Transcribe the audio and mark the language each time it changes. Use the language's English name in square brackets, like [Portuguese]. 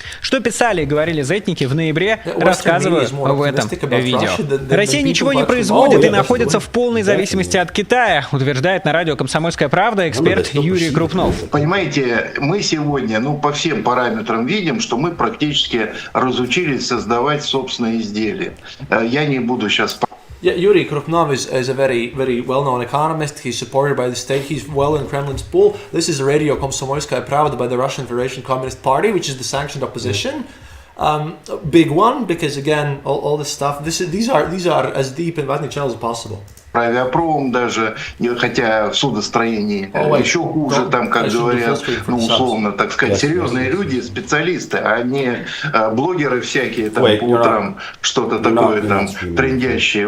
[Russian] Что писали и говорили зетники в ноябре, рассказываю в этом видео. Россия ничего не производит и находится в полной зависимости от Китая, утверждает на радио «Комсомольская правда» эксперт Юрий Крупнов. Понимаете, мы сегодня, по всем параметрам видим, что мы практически разучились создавать собственные изделия. Я не буду сейчас... [English] Yeah, Yuri Krupnov is a very, very well-known economist. He's supported by the state. He's well in Kremlin's pool. This is Radio Komsomolskaya Pravda by the Russian Federation Communist Party, which is the sanctioned opposition. Big one, because again, all this stuff. These are as deep in Vatnik channels as possible. [Russian] Авиапром даже, хотя в судостроении еще хуже, там, как говорят, условно, так сказать, серьезные люди, специалисты, а не блогеры всякие, там, по утрам что-то такое там трендящее.